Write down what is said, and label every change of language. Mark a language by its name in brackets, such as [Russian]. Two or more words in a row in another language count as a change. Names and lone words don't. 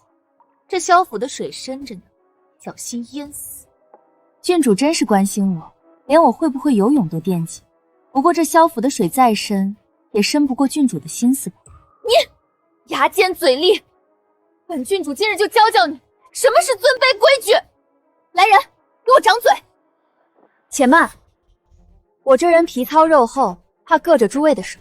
[Chinese] 這蕭府的水深着呢，小心淹死。郡主真是關心我，連我會不會游泳都惦記。不過這蕭府的水再深，也深不過郡主的心思吧？你牙尖嘴利，本郡主今日就教教你什麼是尊卑規矩。來人，給我掌嘴！且慢，我這人皮糙肉厚，怕硌着諸位的手。